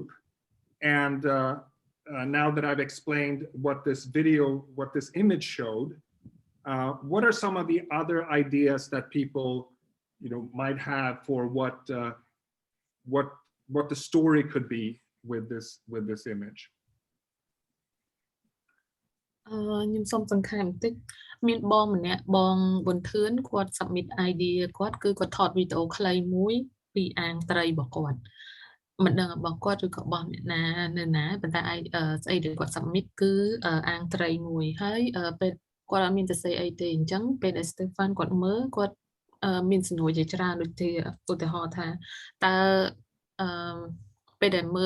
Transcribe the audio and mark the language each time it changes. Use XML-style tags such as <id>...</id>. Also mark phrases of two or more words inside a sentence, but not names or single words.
<en>And now that I've explained what this image showed, what are some of the other ideas that people, might have for what the story could be with this image?</en> <km>ខ្ញុំសូមសង្ខេបបន្តិចមានបងម្នាក់បងប៊ុនធឿនគាត់ submit idea គាត់គឺគាត់ថតវីដេអូខ្លីមួយពីអាងត្រីរបស់គាត់មិនដឹងរបស់គាត់ឬក៏របស់អ្នកណានៅណាប៉ុន្តែស្អីដែលគាត់ submit គឺអា ងត្រីមួយហើយពេលគាត់អត់មានទៅសេអីទេអញ្ចឹងពេលដែល Stefan គាត់មើលគាត់មានសំណួរជាច្រើនដូចជាឧទាហរណ៍ថាតើពេលដែលមើល</km>